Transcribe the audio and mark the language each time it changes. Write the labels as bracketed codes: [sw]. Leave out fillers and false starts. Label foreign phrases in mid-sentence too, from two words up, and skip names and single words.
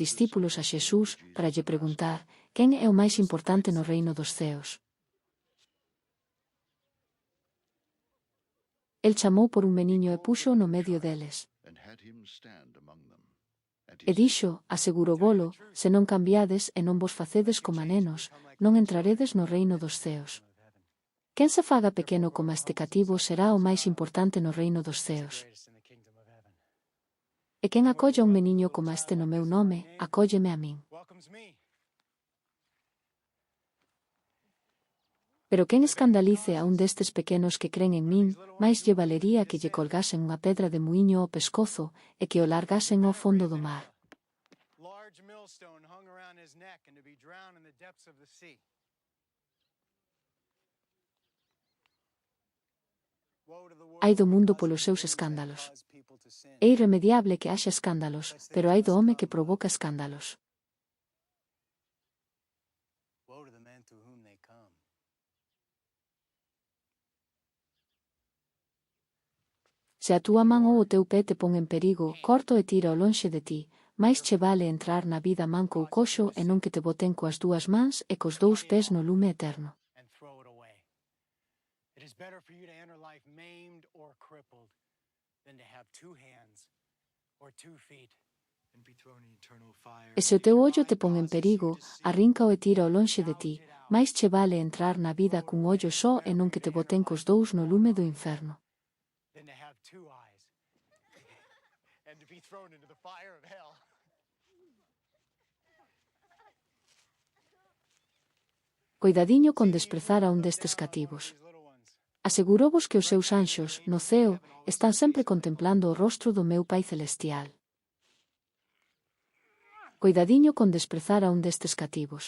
[gl] discípulos a Xesús para lle preguntar quen é o máis importante no reino dos ceos. El chamou por un meniño e puxo no medio deles. [en] and had him stand among them. And [gl] E dixo, asegurovolo, se non cambiades e non vos facedes coma nenos, non entraredes no reino dos ceos. Quen se faga pequeno coma este cativo será o máis importante no reino dos ceos. E quen acolla un meniño coma este no meu nome, acólleme a min. Pero quen escandalice a un destes pequenos que cren en min, máis lle valería que lle colgasen unha pedra de muiño ao pescozo e que o largasen ao fondo do mar. [en] Large millstone hung around his neck and to be drowned in the depths of the sea. [gl] Hai do mundo polos seus escándalos. É irremediable que haxa escándalos, pero hai do home que provoca escándalos. [en] Woe to the men to whom they come. [gl] Se a túa man ou o teu pé te pon en perigo, corto e tira o lonxe de ti, máis che vale entrar na vida manco ou coxo e non que te boten coas dúas mans e cos dous pés no lume eterno. [en] And throw it away. It is better for you to enter life maimed or crippled than to have two hands or 2 feet and be thrown in eternal fire. [gl] E se o teu ollo te pon en perigo, arríncao e tira o lonxe de ti, máis che vale entrar na vida cun ollo só e non que te boten cos dous no lume do inferno. [en] Than to have 2 eyes and to be thrown into the fire of hell. [gl] Coidadiño con desprezar a un destes cativos. Asegurovos que os seus anxos, no ceo, están sempre contemplando o rostro do meu Pai Celestial. Coidadiño con desprezar a un destes cativos.